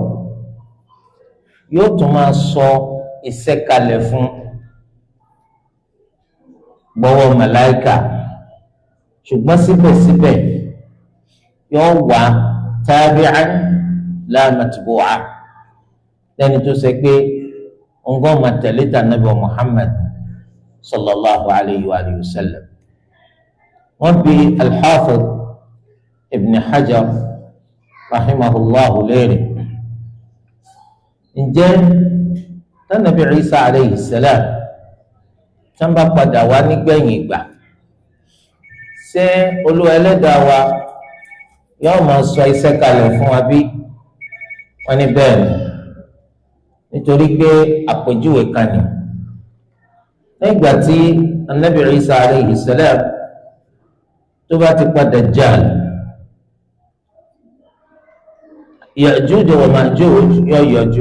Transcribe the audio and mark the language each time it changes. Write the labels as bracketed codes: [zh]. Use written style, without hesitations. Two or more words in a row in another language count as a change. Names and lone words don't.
[yo] yóò tún máa sọ iṣẹ́ kalẹ̀ fún gbọ́wọ́ màláìkà, ṣùgbọ́n síbẹ̀síbẹ̀ yóò wá [ar] تابعا لا متبوعا, [yo] lẹ́ni tó ṣe pé ọ̀ngọ́ máa tẹ̀lé tà Ànábì Muhammad [ar] صلى الله عليه وسلم. [yo] wọ́n bi al-Hafiz ibn Hajar rahimahullahu léèrè ǹjẹ́ tánàbí Isa [ar] عليه السلام [yo] tí wọ́n bá padà wá nígbẹ̀yìn ìgbà ṣé Olúwa Ẹlẹ́dàá wa yóò máa sọ iṣẹ́ kalẹ̀ fún wa bí? wọ́n ní bẹ́ẹ̀ ni, nítorí pé àpèjúwe kan ni nígbà tí anabi Isa [ar] عليه السلام [yo] tó bá ti padà Dajjal, Ya'juj wa Ma'juj yóò yọjú.